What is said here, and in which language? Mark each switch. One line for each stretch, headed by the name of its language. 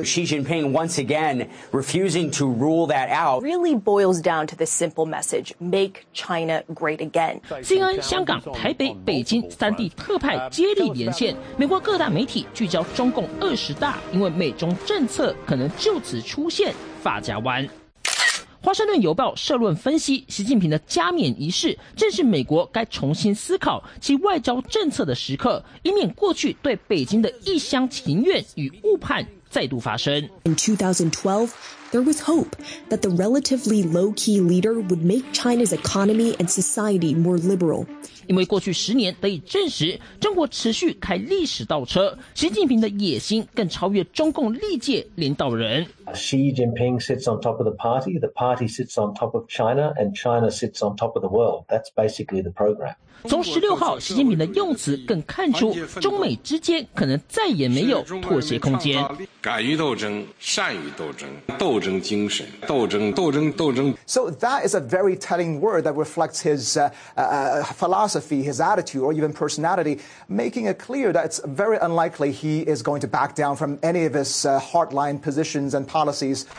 English: Xi Jinping once again refusing to rule that out. Really boils down to this simple message: make China great again.
Chinese: 西安、香港、台北、北京三地特派接力连线，美国各大媒体聚焦中共20大，因为美中政策可能就此出现发夹弯。华盛顿邮报社论分析，习近平的加冕仪式正是美国该重新思考其外交政策的时刻，以免过去对北京的一厢情愿与误判再度发生。
English: In 2012, there was hope that the relatively low-key leader would make China's economy and society more liberal.
Chinese: 因为过去10年得以证实，中国持续开历史倒车，习近平的野心更超越中共历届领导人。
English: Xi Jinping sits on top of the party sits on top of China, and China sits on top of the world. That's basically the program.
Chinese: 从16号，习近平的用词更看出，中美之间可能再也没有妥协空间。敢于斗争，善于斗争，斗争精神，斗争，斗争，斗争。
English: So that is a very telling word that reflects his philosophy, his attitude, or even personality, making it clear that it's very unlikely he is going to back down from any of his hardline positions and policies.